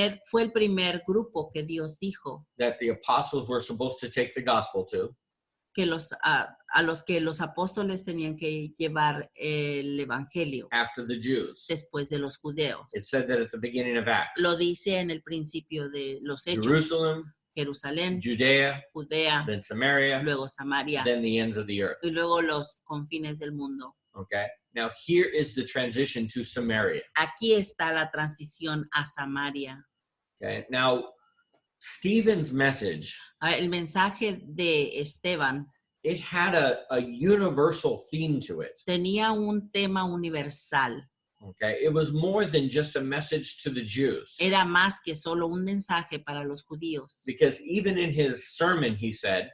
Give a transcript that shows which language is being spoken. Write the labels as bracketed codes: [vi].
[es] fue el primer grupo que Dios dijo [en] that the apostles were supposed to take the gospel to. [es] que a los que los apóstoles tenían que llevar el evangelio [en] After the Jews. [es] después de los judeos. [en] It said that at the beginning of Acts. [es] Lo dice en el principio de los hechos. [en] Jerusalem, [es] Jerusalén, [en] Judea, [es] Judea, [en] then Samaria, [es] luego Samaria [en] then the ends of the earth. [es] y luego los confines del mundo. [en] Okay. Now here is the transition to Samaria. [es] Aquí está la transición a Samaria. [en] Okay. Now Stephen's message, [es] El mensaje de Esteban [en] it had a universal theme to it. [es] tenía un tema universal. [en] Okay. It was more than just a message to the Jews. [es] Era más que solo un mensaje para los judíos. [en] Because even in his sermon, he said,